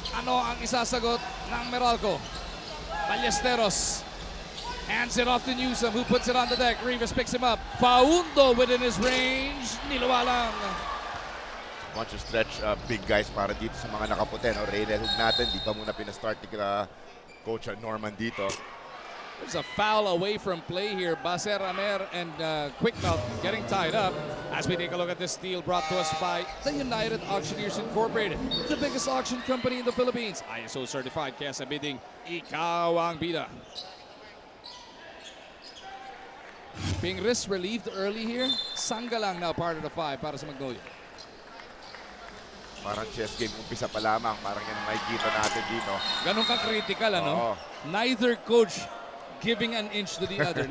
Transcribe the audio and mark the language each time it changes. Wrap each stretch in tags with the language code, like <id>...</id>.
<tl>Ano ang isasagot ng Meralco?</tl> <en>Ballesteros hands it off to Newsome, who puts it on the deck. Rivas picks him up. Paundo within his range.</en> <tl>Niluwa lang.</tl> <en>Bunch of stretch big guys</en> <tl>para dito sa mga nakaputi, no? Reynel hug natin, di pa muna pinastart ni Coach Norman dito.</tl> <en>There's a foul away from play here. Baser Amer and Quickmelt getting tied up as we take a look at this steal brought to us by the United Auctioneers Incorporated, the biggest auction company in the Philippines.</en> <tl>ISO certified, kaya sa bidding, ikaw ang bida.</tl> <en>Being risk relieved early here, Sanggalang now part of the 5</en> <tl>para sa Magnolia. Parang chess game, umpisa pa lamang. Parang yan ang makikita natin dito. Ganun ka-critical, ano? Oo.</tl> <en>Neither coach giving an inch to the other.</en>